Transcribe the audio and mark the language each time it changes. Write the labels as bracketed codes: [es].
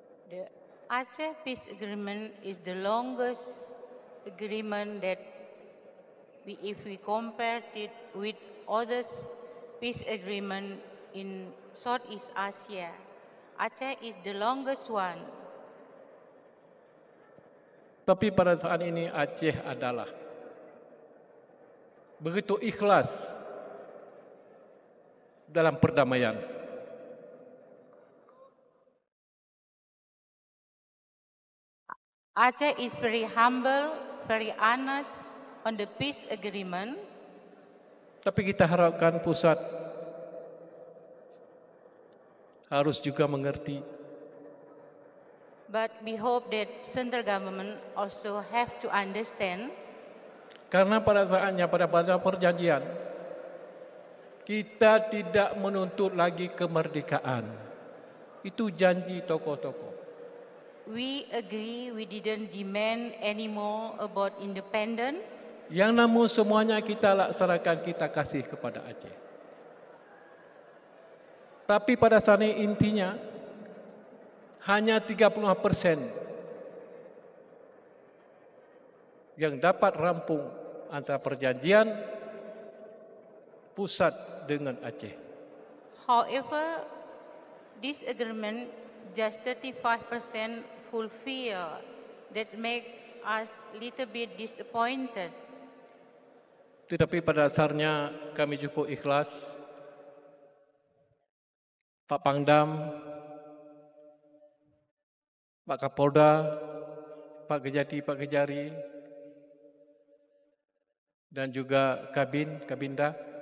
[en] The Aceh Peace Agreement is the longest agreement that if we compare it with others peace agreement in Southeast Asia, Aceh is the longest one. [id] Tapi pada saat ini Aceh adalah begitu ikhlas dalam perdamaian. [en] Aceh is very humble, very honest on the peace agreement. [id] Tapi kita harapkan pusat harus juga mengerti. [en] But we hope that central government also have to understand. [id] Karena pada saatnya pada perjanjian kita tidak menuntut lagi kemerdekaan. Itu janji tokoh-tokoh. [en] We agree we didn't demand anymore about independence. [id] Yang namun semuanya kita laksanakan, kita kasih kepada Aceh. Tapi pada saat ini intinya hanya 35% yang dapat rampung antara perjanjian pusat dengan Aceh. [en] However, this agreement just 35% fulfill. That make us little bit disappointed. [id] Tetapi pada dasarnya kami cukup ikhlas. Pak Pangdam, Pak Kapolda, Pak Kejati, Pak Kejari, dan juga Kabinda.